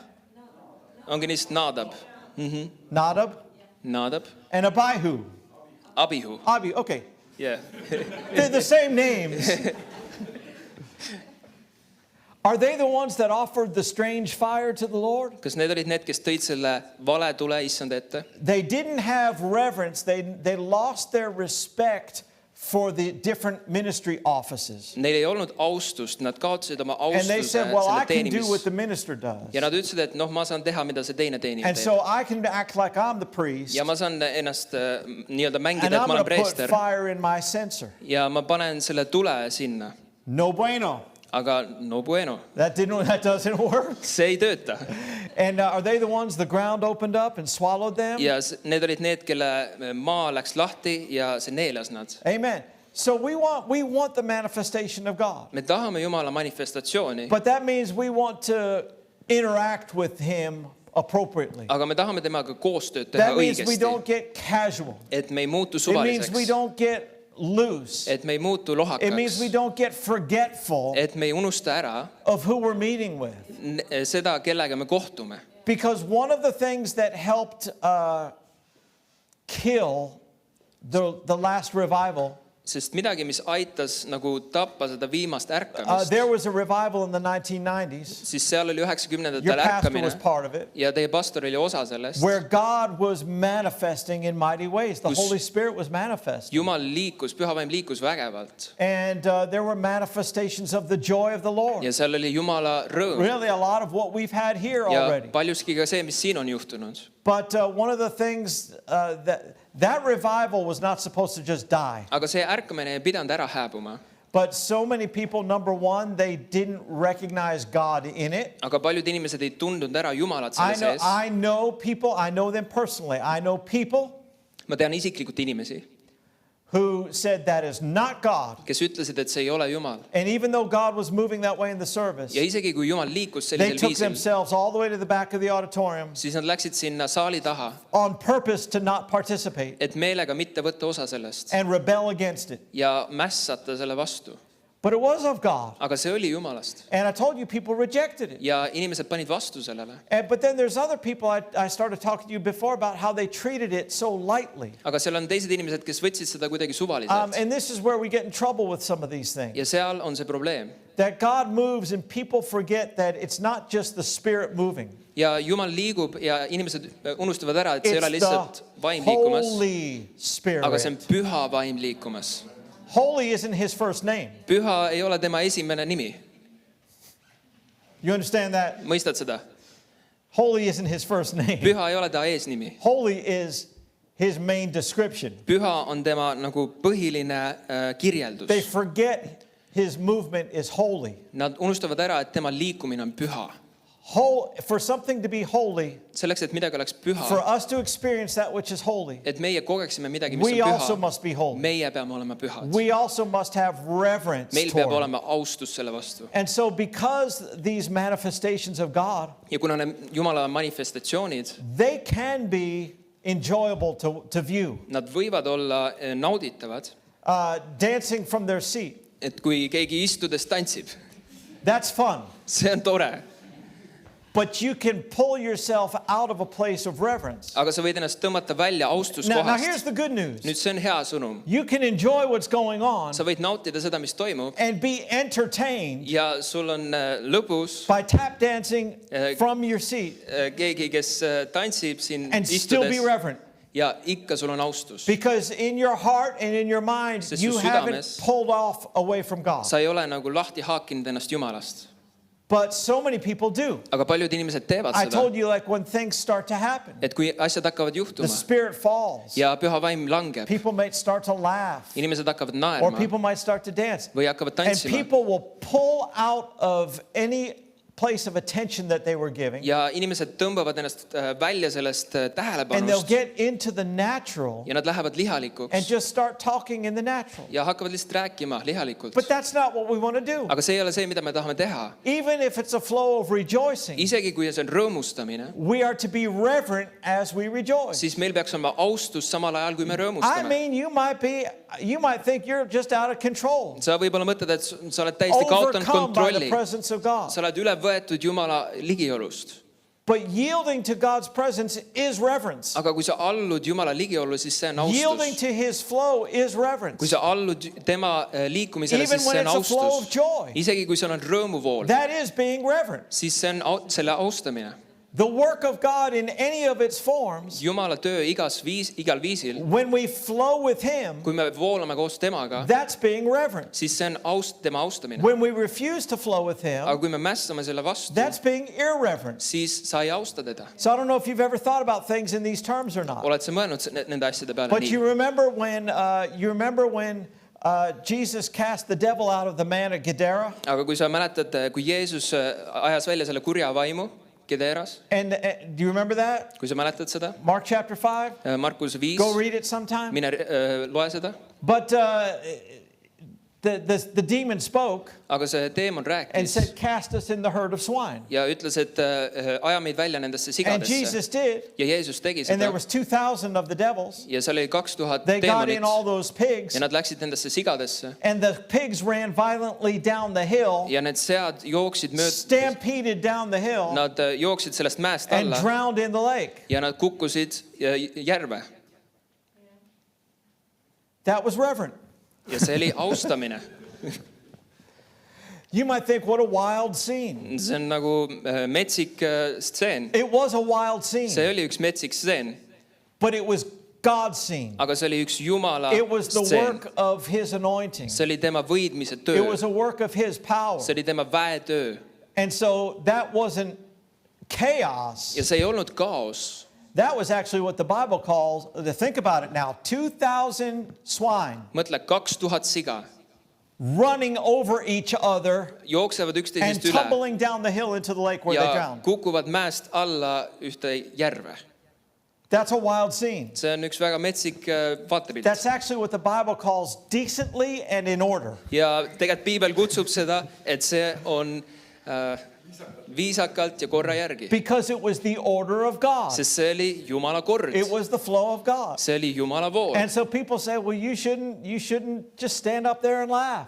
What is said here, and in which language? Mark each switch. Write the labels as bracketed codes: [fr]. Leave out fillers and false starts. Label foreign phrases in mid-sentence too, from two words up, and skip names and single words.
[et] Ongi niist Nadab. Nadab, Nadab. [en] and Abihu. Abihu. Okay. Yeah. They're the same names. Are they the ones that offered the strange fire to the Lord? [et] Kas need olid need, kes tõid selle vale tule issand ette? [en] They didn't have reverence. They lost their respect for the different ministry offices. [et] Neil ei olnud austust, nad kaotasid oma [en] And they [et] austuse [en] said, well, I [et] selle [en] can do what [et] teenimis. [en] the minister does. [et] Ja nad ütlesid, et noh, ma saan teha, mida see teine teenija [en] And [et] teeb. [en] so I can act like I'm the priest. [et] Ja ma saan ennast nii-öelda mängida, [en] And [et] et [en] I'm [et] ma [en] going [et] olen [en] to put [et] preester. [en] fire in my censer. [et] Ja ma panen selle tule sinna. [es] No bueno. [et] Aga [es] no bueno. [en] That doesn't work. [et] See ei tööta. [en] And are they the ones the ground opened up and swallowed them? [et] Ja need olid need, kelle maa läks lahti ja see neelas nad. [en] Amen. So we want the manifestation of God. [et] Me tahame Jumala manifestatsiooni, [en] But that means we want to interact with him appropriately. [et] aga me tahame temaga koostööd teha [en] That means we [et] õigesti, [en] don't get casual. [et] et me ei muutu [en] It means we [et] suvaliseks, [en] don't get loose. [et] et me ei muutu [en] It means we [et] lohakaks, [en] don't get forgetful [et] et me ei unusta ära [en] of who we're meeting with. [et] seda, kellega me kohtume. [en] Because one of the things that helped kill the last revival, [et] Sest midagi, mis aitas nagu tappa seda viimast ärkamist, [en] there was a revival in the 1990s. [et] siis seal oli [en] Your [et] 90-ndatel [en] pastor [et] ärkamine [en] was part of it, [et] ja teie pastor oli osa sellest. [en] where God was manifesting in mighty ways. The [et] Kus [en] Holy Spirit was manifesting. [et] Jumal liikus, püha vaim liikus vägevalt [en] And there were manifestations of the joy of the Lord. [et] ja seal oli Jumala rõõm [en] Really, a lot of what we've had here [et] ja [en] already. [et] paljuski ka see, mis siin on juhtunud. [en] But one of the things that revival was not supposed to just die. [et] Aga see ärkamine ei pidanud ära hääbuma. [en] But so many people, number one, they didn't recognize God in it. [et] Aga paljud inimesed ei tundnud ära Jumalat selle sees. [en] I know people, I know them personally. I know people [et] Ma tean isiklikult inimesi, [en] who said that is not God. [et] kes ütlesid, et see ei ole Jumal. [en] And even though God was moving that way in the service, [et] Ja isegi kui Jumal liikus [en] they [et] sellisel [en] took [et] viisil, [en] themselves all the way to the back of the auditorium [et] siis nad läksid sinna saali taha, [en] on purpose to not participate [et] et meelega mitte võtta osa sellest [en] and rebel against it. [et] ja mässata selle vastu. [en] But it was of God. [et] Aga see oli Jumalast. [en] And I told you, people rejected it. [et] Ja inimesed panid vastu sellele. [en] But then there's other people, I started talking to you before about how they treated it so lightly. [et] Aga seal on teised inimesed, kes võtsid seda kuidagi suvaliselt. [en] And this is where we get in trouble with some of these things. [et] Ja seal on see probleem. [en] That God moves and people forget that it's not just the Spirit moving. [et] Ja Jumal liigub ja inimesed unustavad ära, et see ei ole [en] It's [et] lihtsalt [en] the [et] vaim liikumas, [en] Holy [et] aga see on [en] Spirit. [et] püha vaim liikumas. [en] Holy isn't his first name. [et] Püha ei ole tema esimene nimi. [en] You understand that? [et] Mõistad seda? [en] Holy isn't his first name. [et] Püha ei ole ta eesnimi. [en] Holy is his main description. [et] Püha on tema nagu põhiline kirjeldus. [en] They forget his movement is holy. [et] Nad unustavad ära, et tema liikumine on püha. [en] For something to be holy, [et] Selleks, et midagi oleks [en] for [et] püha, [en] us to experience that which is holy, [et] et meie kogeksime midagi, mis [en] we [et] on [en] also [et] püha, [en] must be holy. [et] meie peame olema pühad. [en] We also must have reverence [et] Meil peab [en] toward it. [et] olema austus selle vastu. [en] And so because these manifestations of God, [et] Ja kuna need Jumala manifestatsioonid, [en] they can be enjoyable to view. [et] nad võivad olla nauditavad, [en] Dancing from their seat, [et] et kui keegi istudes tantsib, [en] that's fun. [et] see on tore. [en] But you can pull yourself out of a place of reverence. [et] Aga sa võid ennast tõmmata välja [en] Now [et] austuskohast. [en] here's the good news. [et] Nüüd see on hea sõnum. [en] You can enjoy what's going on [et] Sa võid nautida seda, mis toimub [en] and be entertained [et] ja sul on lõbus [en] by tap dancing from your seat [et] keegi, kes tantsib siin [en] and still be [et] istudes [en] reverent. [et] ja ikka sul on austus. [en] Because in your heart and in your mind, [et] Sest [en] you [et] su [en] haven't [et] südames- [en] pulled off away from God. [et] Sa ei ole nagu lahti haakinud ennast Jumalast. [en] But so many people do. [et] Aga paljud inimesed teevad [en] I [et] seda, [en] told you, like when things start to happen, [et] et kui asjad hakkavad [en] the [et] juhtuma [en] Spirit falls. [et] ja püha vaim langeb, [en] People might start to laugh, [et] inimesed hakkavad [en] or [et] naerma [en] people might start to dance. [et] või hakkavad [en] And [et] tantsima [en] people will pull out of any place of attention that they were giving, [et] ja inimesed tõmbavad ennast välja sellest [en] and they'll [et] tähelepanust [en] get into the natural [et] ja nad lähevad [en] and [et] lihalikuks [en] just start talking in the natural. [et] ja hakkavad lihtsalt rääkima lihalikult. [en] But that's not what we want to do. [et] Aga see ei ole see, mida me tahame teha. [en] Even if it's a flow of rejoicing, [et] Isegi kui see on rõõmustamine, [en] we are to be reverent as we rejoice. [et] siis meil peaks olema austus samal ajal, kui me [en] I [et] rõõmustame. [en] mean, you might think you're just out of control. [et] Sa võib-olla mõtled, et sa oled täiesti kaotanud [en] Overcome by the [et] kontrolli. [en] presence of God. [et] Sa oled üle võetud Jumala ligiolust. [en] But yielding to God's presence is reverence. [et] Aga kui sa allud Jumala ligiollu, siis see on [en] Yielding [et] austus. [en] to his flow is [et] Kui [en] reverence. [et] sa allud tema liikumisele, [en] Even [et] siis [en] when [et] see on [en] it's a flow of [et] austus. [en] joy. [et] Isegi kui seal on rõõmuvool, [en] That is being reverent. [et] siis see on selle austamine. [en] The work of God in any of its forms, [et] Jumala töö igal viisil, [en] when we flow with him, [et] kui me voolame koos temaga, [en] that's being reverent. [et] siis see on tema austamine. [en] When we refuse to flow with him, [et] Aga kui me mässame selle vastu, [en] that's being irreverent. [et] siis sa ei austa teda. [en] So I don't know if you've ever thought about things in these terms or not. [et] Oled sa mõelnud nende asjade peale [en] But [et] nii? [en] you remember when Jesus cast the devil out of the man at Gadara? [et] Aga kui sa mäletad, kui Jeesus ajas välja selle kurja vaimu Gederas, [en] And do you remember that? [et] kui sa mäletad seda, [en] Mark chapter 5? [et] Markus 5, [en] Go read it sometime. [et] mine loe seda. [en] But the demon spoke [et] aga see teemon [en] and [et] rääkis [en] said, cast us in the herd of swine. [et] ja ütles, et aja meid välja nendesse [en] And [et] sigadesse. [en] Jesus did. [et] Ja Jeesus tegi [en] And there [et] seda [en] was 2,000 of the devils. [et] ja seal oli 2000 [en] They got in [et] teemonit [en] all those pigs. [et] ja nad läksid nendesse sigadesse [en] And the pigs ran violently down the hill, [et] ja need sead jooksid mööda, [en] stampeded down the hill, [et] nad jooksid sellest mäest [en] and [et] alla [en] drowned in the lake. [et] ja nad kukkusid järve [en] That was reverent. [et] ja see oli austamine. [en] You might think, what a wild scene. [et] See on nagu metsik stseen. [en] It was a wild scene, [et] See oli üks metsik stseen, [en] but it was God's scene. [et] aga see oli üks Jumala [en] It was the [et] stseen. [en] work of His anointing. [et] See oli tema võidmise [en] It [et] töö. [en] was a work of His power. [et] See oli tema väetöö [en] And so that wasn't chaos. [et] ja see ei olnud kaos. [en] That was actually what the Bible calls, think about it now, 2,000 swine [et] Mõtle, 2000 siga [en] running over each other [et] jooksevad [en] and [et] üksteisest üle [en] tumbling down the hill into the lake where they [et] ja [en] drowned. [et] kukuvad mäest alla ühte järve. [en] That's a wild scene. [et] See on üks väga metsik vaatepilt. [en] That's actually what the Bible calls decently and in order. [et] Ja tegelikult piibel kutsub seda, et see on viisakalt ja korra järgi. [en] Because it was the order of God. [et] Sest see oli Jumala kord. [en] It was the flow of God. [et] See oli Jumala vool. [en] And so people say, well, you shouldn't just stand up there and laugh.